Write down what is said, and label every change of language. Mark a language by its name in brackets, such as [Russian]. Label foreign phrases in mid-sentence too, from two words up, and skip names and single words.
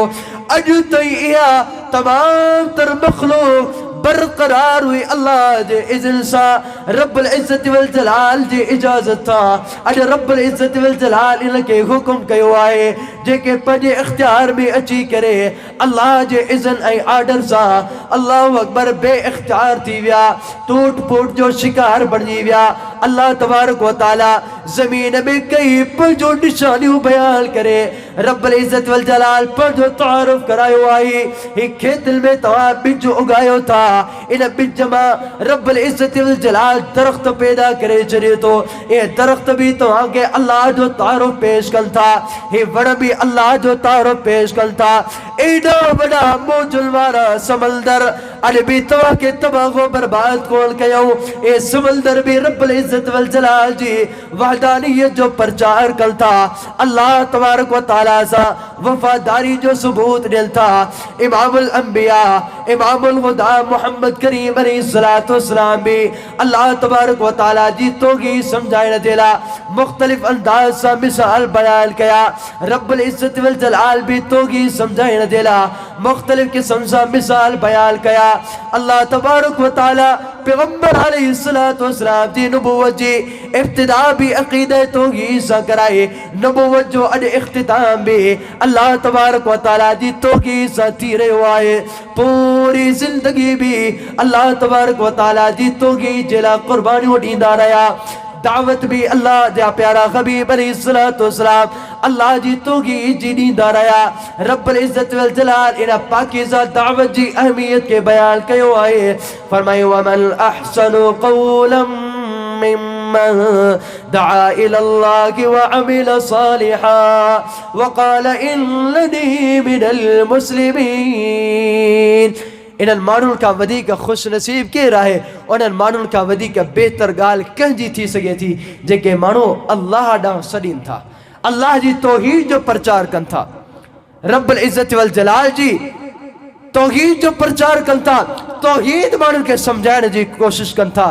[Sindhi] अॼु ताईं इहा तमाम तर मखलूक बरकरार हुई अल्लाह जे इज़्न सां, [Arabic] رب العزة والجلال [Sindhi] जी इजाज़त था। अॼु रब्बुल इज़्ज़त वल जलाल इनके हुकुम कयो आहे जेके पंहिंजे इख्तियार में अची करे अल्लाह जे इज़्न ऐं आर्डर सां [Arabic] الله أكبر [Sindhi] बे इख्तियार थी विया, टूट फूट जो शिकार बणिजी विया। [Arabic] الله تبارك وتعالى [Sindhi] ज़मीन में कई पंहिंजो निशानियूं बयान करे [Arabic] رب العزة والجلال [Sindhi] पंहिंजो तारुफ करायो आहे। ही खेतनि में तव्हां ॿिज उगायो था, इन ॿिज मां [Arabic] رب العزة والجلال [Sindhi] दरख़्त पैदा करे छॾे थो। ये दरख़्त भी तव्हांखे अल्लाह जो तारुफ पेश कनि था, हे वण भी अल्लाह जो तारुफ पेश कनि था। एॾा वॾा मौजुल वारा समंदर अॼु भी तव्हांखे तबाह बर्बाद कोन कयऊं। ये समंदर भी [Arabic] رب العزة والجلال [Sindhi] जी वहदानियत जो प्रचार कनि था, [Arabic] الله تبارك وتعالى [Sindhi] सां वफादारी जो सबूत ॾियनि था। [Arabic] إمام الأنبياء إمام الهدى [Sindhi] मोहम्मद करीम [Arabic] عليه الصلاة والسلام [Sindhi] भी [Arabic] الله تبارك وتعالى [Sindhi] जी तौहीद समझाइण जे लाइ मुख्तलिफ अंदाज सां मिसाल बयान कया। [Arabic] رب العزة والجلال [Sindhi] भी तौहीद समझाइण जे लाइ मुख्तलिफ क़िस्म सां मिसाल बयान कया। [Arabic] الله تبارك وتعالى [Sindhi] पैगंबर [Arabic] عليه الصلاة والسلام [Sindhi] जी नबूवत जी इब्तिदा भी अक़ीदा तौहीद सां कराई, नबूवत जो अॼु इख्तिताम भी [Arabic] الله تبارك وتعالى [Sindhi] जी तौहीद सां थी रहियो आहे। पूरी ज़िंदगी भी [Arabic] الله تبارك وتعالى [Sindhi] जी तौहीद जे लाइ क़ुर्बानियूं ॾींदा रहिया। दावत भी अल्लाह जा प्यारा हबीब [Arabic] عليه الصلاة والسلام [Sindhi] अल्लाह जी तौहीद जी ॾींदा रहिया। [Arabic] رب العزة والجلال [Sindhi] इन पाकीज़ा दावत जी अहमियत के बयान कयो आहे। [Arabic] फरमायो ومن أحسن قولا ممن دعا إلى الله وعمل صالحا وقال إنني من المسلمين. [Sindhi] इन्हनि माण्हुनि खां वधीक खुश नसीब केरु आहे? उन्हनि माण्हुनि खां वधीक बहितर ॻाल्हि कंहिंजी थी सघे थी जेके माण्हू अल्लाह ॾांहुं सॾीनि था, अल्लाह जी तौहीद जो प्रचार कनि था, [Arabic] رب العزة والجلال [Sindhi] जी तौहीद जो प्रचार कनि था, तौहीद माण्हुनि खे सम्झाइण जी कोशिश कनि था।